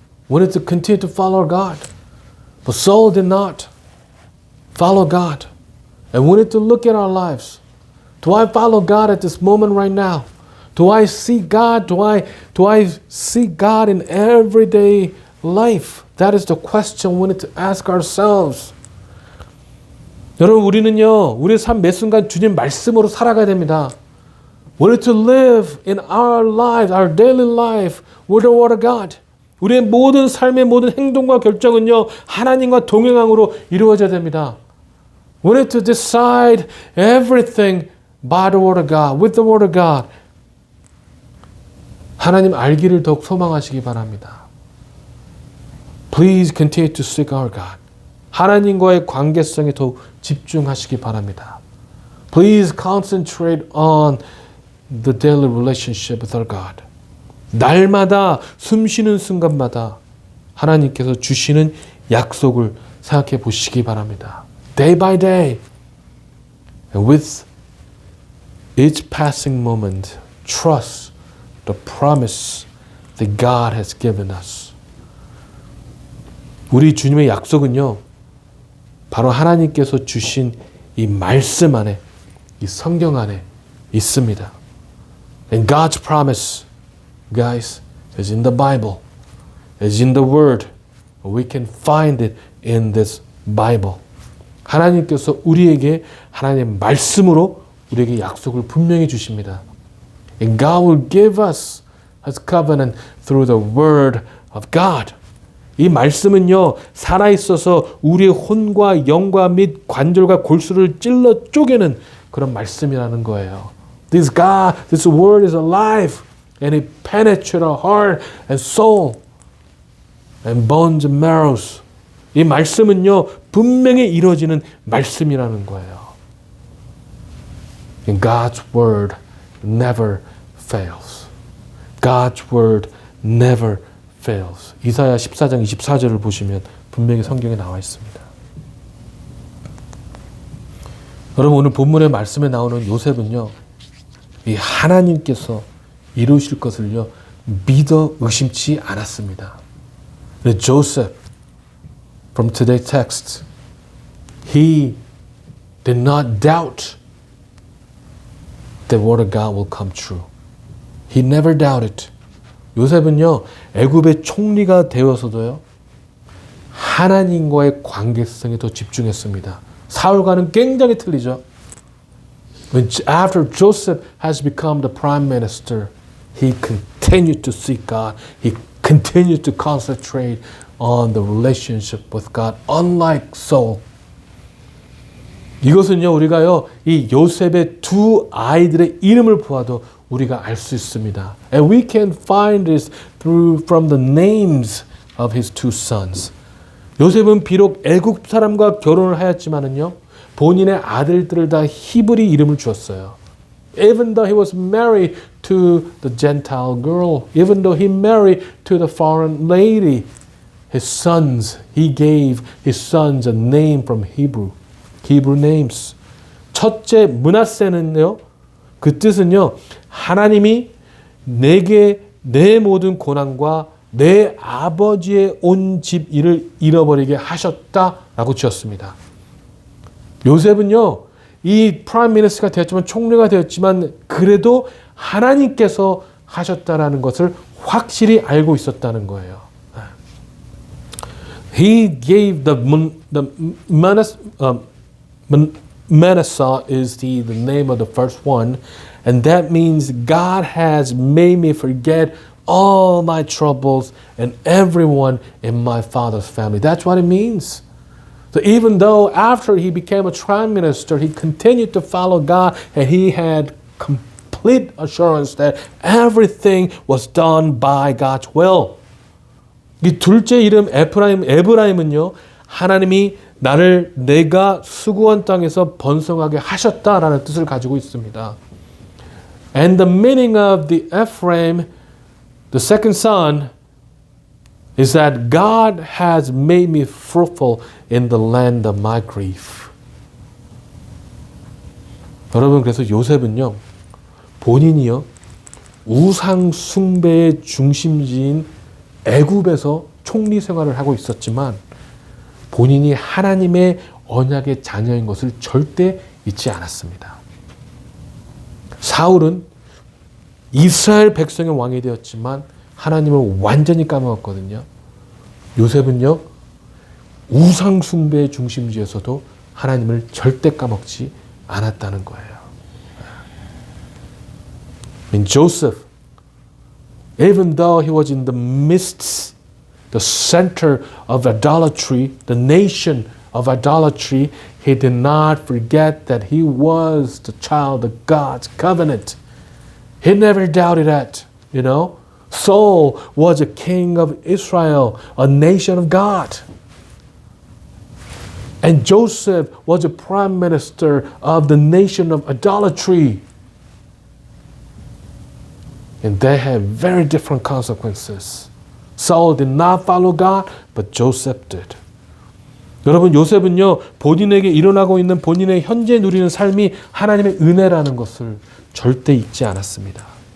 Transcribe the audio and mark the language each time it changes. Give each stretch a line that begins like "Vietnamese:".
English: We need to continue to follow God. But Saul did not follow God. And we need to look at our lives. Do I follow God at this moment right now? Do I see God? Do I see God in everyday life? That is the question we need to ask ourselves.
Korean: 여러분, 우리는요, 우리의 삶 매 순간 주님 말씀으로 살아가야 됩니다.
English: We need to live in our lives, our daily life, with the Word of God.
Korean: 우리의 모든 삶의 모든 행동과 결정은요, 하나님과 동행함으로 이루어져야 됩니다.
English: We need to decide everything by the Word of God, with the Word of God.
Korean: 하나님 알기를 더욱 소망하시기 바랍니다.
English: Please continue to seek our God.
Korean: 하나님과의 관계성에 더욱 집중하시기 바랍니다.
English: Please concentrate on the daily relationship with our God.
Korean: 날마다 숨 쉬는 순간마다 하나님께서 주시는 약속을 생각해 보시기 바랍니다.
English: Day by day. And with each passing moment, trust the promise that God has given us.
Korean: 우리 주님의 약속은요, 바로 하나님께서 주신 이 말씀 안에, 이 성경 안에 있습니다.
English: And God's promise, guys, is in the Bible, is in the Word. We can find it in this Bible.
Korean: 하나님께서 우리에게 하나님의 말씀으로 우리에게 약속을 분명히 주십니다.
English: And God will give us His covenant through the word of God.
Korean: 이 말씀은요, 살아있어서 우리의 혼과 영과 및 관절과 골수를 찔러 쪼개는 그런 말씀이라는 거예요.
English: This word is alive and it penetrates our heart and soul and bones and marrows.
Korean: 이 말씀은요, 분명히 이루어지는 말씀이라는 거예요.
English: And God's word never fails. God's word never fails.
Korean: 이사야 14장 24절을 보시면 분명히 성경에 나와 있습니다. 여러분, 오늘 본문의 말씀에 나오는 요셉은요, 이 하나님께서 이루실 것을요, 믿어 의심치 않았습니다.
English: Joseph, from today's text, he did not doubt the word of God will come true. He never doubted.
Korean: 요셉은요, 애굽의 총리가 되어서도요, 하나님과의 관계성에 더 집중했습니다. 사울과는 굉장히 틀리죠.
English: After Joseph has become the prime minister, he continued to seek God. He continued to concentrate on the relationship with God, unlike Saul.
Korean: 이것은요, 우리가요, 이 요셉의 두 아이들의 이름을 보아도 우리가 알 수 있습니다.
English: And we can find this from the names of his two sons.
Korean: 요셉은 비록 애국 사람과 결혼을 하였지만은요, 본인의 아들들을 다 히브리 이름을 주었어요.
English: Even though he was married to the Gentile girl, even though he married to the foreign lady, he gave his sons a name from Hebrew names.
Korean: 첫째 므낫세는요, 그 뜻은요, 하나님이 내게 내 모든 고난과 내 아버지의 온 집 일을 잃어버리게 하셨다라고 지었습니다. 요셉은요, 이 프라임 미니스터가 되었지만, 총리가 되었지만, 그래도 하나님께서 하셨다라는 것을 확실히 알고 있었다는 거예요.
English: He gave Manasseh is the name of the first one, and that means God has made me forget all my troubles and everyone in my father's family. That's what it means. So even though after he became a prime minister, he continued to follow God, and he had complete assurance that everything was done by God's will.
Korean: 이 둘째 이름 에브라임은요, 하나님이 나를 내가 수고한 땅에서 번성하게 하셨다라는 뜻을 가지고 있습니다.
English: And the meaning of the Ephraim, the second son, is that God has made me fruitful in the land of my grief.
Korean: 여러분, 그래서 요셉은요, 본인이요, 우상 숭배의 중심지인 애굽에서 총리 생활을 하고 있었지만, 본인이 하나님의 언약의 자녀인 것을 절대 잊지 않았습니다. 사울은 이스라엘 백성의 왕이 되었지만 하나님을 완전히 까먹었거든요. 요셉은요, 우상 숭배의 중심지에서도 하나님을 절대 까먹지 않았다는 거예요.
English: And Joseph, even though he was in the midst, the center of idolatry, the nation of idolatry, he did not forget that he was the child of God's covenant. He never doubted that, you know. Saul was a king of Israel, a nation of God. And Joseph was a prime minister of the nation of idolatry. And they had very different consequences. Saul did not follow God, but Joseph did.
Korean: 여러분, 요셉은요, 본인에게 일어나고 있는 본인의 현재 누리는 삶이 하나님의 은혜라는 것을 절대 잊지 않았습니다.